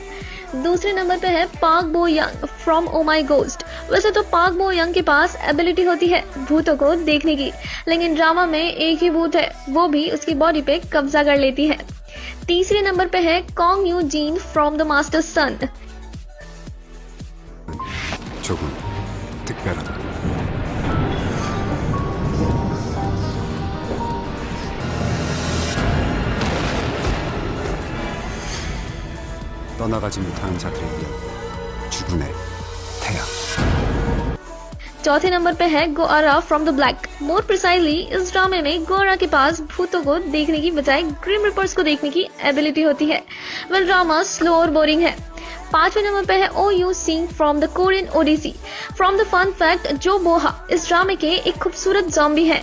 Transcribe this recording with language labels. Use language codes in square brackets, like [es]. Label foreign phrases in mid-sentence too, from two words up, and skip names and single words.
[hi] दूसरे नंबर पे है पार्क बो यंग फ्रॉम ओ माई गोस्ट। वैसे तो पार्क बो यंग के पास एबिलिटी होती है भूतों को देखने की, लेकिन ड्रामा में एक ही भूत है, वो भी उसकी बॉडी पे कब्जा कर लेती है। तीसरे नंबर पे है कॉन्ग यू जीन फ्रॉम द मास्टर सन। [ko] 조금 특별하다. 떠나가지 못하는 자들을 위한 죽음의 태양। [hi] चौथे नंबर पे है गोआरा फ्रॉम द ब्लैक। [en] more precisely, [hi] इस ड्रामे में गोआरा के पास भूतों को देखने की बजाय [en] grim reapers [hi] को देखने की एबिलिटी होती है। वेल, ड्रामा स्लो और बोरिंग है। पांचवें नंबर पे है ओ यू सिंग फ्रॉम द कोरियन ओडिसी। [en] from the fun fact, [hi] जो बोहा इस ड्रामे के एक खूबसूरत ज़ॉम्बी है।